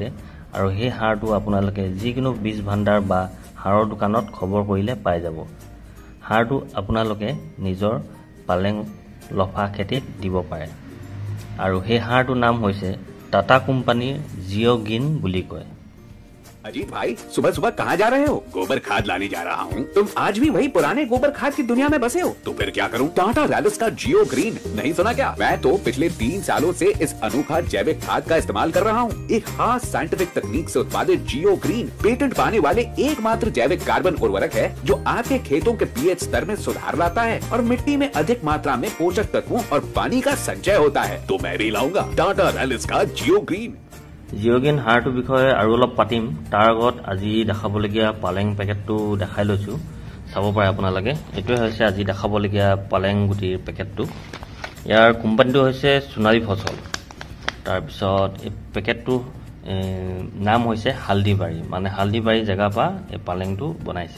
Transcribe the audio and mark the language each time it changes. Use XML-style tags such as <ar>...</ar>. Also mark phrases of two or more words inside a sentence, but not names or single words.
<as>আৰু সেই সাৰটো আপোনালোকে যিকোনো বীজ ভাণ্ডাৰ বা সাৰৰ দোকানত খবৰ কৰিলে পাই যাব। সাৰটো আপোনালোকে নিজৰ পালেং লফা খেতিত দিব পাৰে। আৰু সেই সাৰটোৰ নাম হৈছে টাটা কোম্পানীৰ জিঅ'গ্ৰীণ বুলি কয়।</as> <hi>अजीत भाई, सुबह सुबह कहाँ जा रहे हो? गोबर खाद लाने जा रहा हूँ। तुम आज भी वही पुराने गोबर खाद की दुनिया में बसे हो? तो फिर क्या करूँ? टाटा रैलिस का जियो ग्रीन नहीं सुना क्या? मैं तो पिछले 3 सालों से इस अनोखा जैविक खाद का इस्तेमाल कर रहा हूँ। एक खास साइंटिफिक तकनीक से उत्पादित जियो ग्रीन पेटेंट पाने वाले एकमात्र जैविक कार्बन उर्वरक है, जो आपके खेतों के pH स्तर में सुधार लाता है और मिट्टी में अधिक मात्रा में पोषक तत्वों और पानी का संचय होता है। तो मैं भी लाऊंगा टाटा रैलिस का जियो ग्रीन।</hi> <as>জিঅ'গ্ৰীণ সাৰটোৰ বিষয়ে আৰু অলপ পাতিম। তাৰ আগত আজি দেখাবলগীয়া পালেং পেকেটটো দেখাই লৈছোঁ, চাব পাৰে আপোনালোকে। এইটোৱে হৈছে আজি দেখাবলগীয়া পালেং গুটিৰ পেকেটটো। ইয়াৰ কোম্পানীটো হৈছে সোণালী ফচল। তাৰপিছত এই পেকেটটো নাম হৈছে হালদিবাৰী, মানে হালদিবাৰী জেগাৰ পৰা এই পালেংটো বনাইছে।</as>